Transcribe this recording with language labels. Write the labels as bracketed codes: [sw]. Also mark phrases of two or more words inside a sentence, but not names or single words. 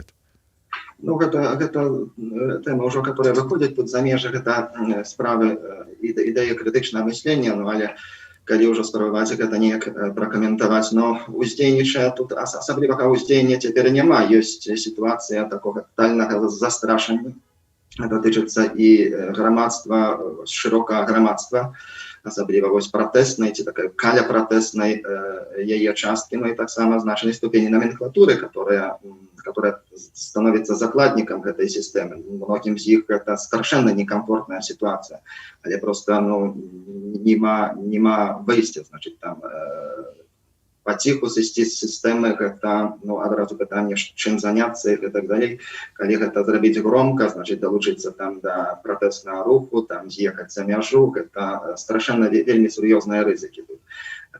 [be] Гэта тэма ўжо, которая выходзіць тут за межы, гэта справы ідэі крытычнага мыслення, але калі ўжо спрабаваць гэта неяк пракаментаваць, уздзейнічае тут асаблівага ўздзеяння цяпер няма. Ёсць сітуацыя такога тотальнага застрашання. Гэта тычыцца і грамадства, шырокага грамадства, асабліва вось пратэснай ці такой каляпратэснай яе часткі, і таксама значнай ступені номенклатуры, [ru] которая становится закладником этой системы. Многим из них это совершенно некомфортная ситуация. [be] Але просто нема выйсця, значит, там паціху сысці з сістэмы, гэта адразу пытанне, чым заняцца і так далей. Калі гэта зрабіць [ru] громко, значит, [be] далучыцца там да пратэснага руху, там з'ехаць за мяжу, гэта страшэнна вельмі сур'ёзныя рызыкі тут.